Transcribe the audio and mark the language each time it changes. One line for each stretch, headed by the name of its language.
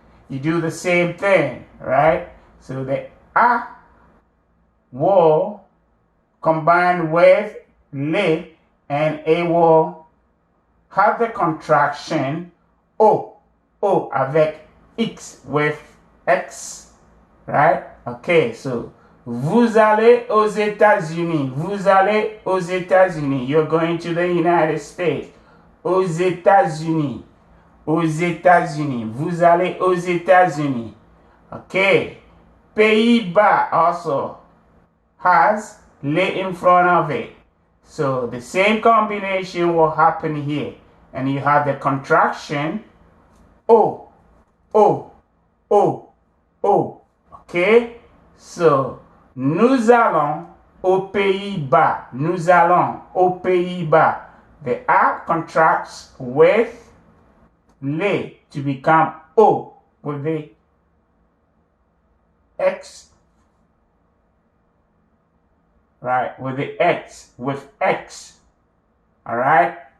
English: You do the same thing, right? So the A will combine with le and it will have the contraction O avec X with X, right?
French: Okay, so vous allez aux États-Unis. Vous allez aux États-Unis.
English: You're going to the United States.
French: Aux États-Unis. Aux États-Unis. Vous allez aux États-Unis.
English: Okay. Pays-Bas also has le in front of it. So the same combination will happen here. And you have the contraction O, O, O, O. Okay?
French: So, nous allons aux Pays-Bas. Nous allons aux Pays-Bas.
English: The A contracts with les to become O with the X. Right? With the X. With X. Alright?